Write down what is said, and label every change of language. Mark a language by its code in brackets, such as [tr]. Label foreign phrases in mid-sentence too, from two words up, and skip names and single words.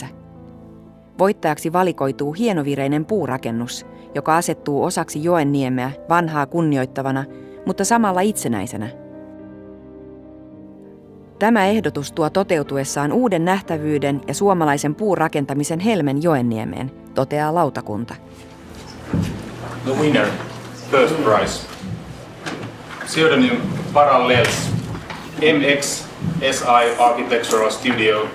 [fi] Voittajaksi valikoituu hienovireinen puurakennus, joka asettuu osaksi Joenniemeä vanhaa kunnioittavana, mutta samalla itsenäisenä. Tämä ehdotus tuo toteutuessaan uuden nähtävyyden ja suomalaisen puurakentamisen helmen Joenniemeen, toteaa lautakunta. [en] The winner, first prize. Pseudonym Parallels, MX SI Architectural Studio.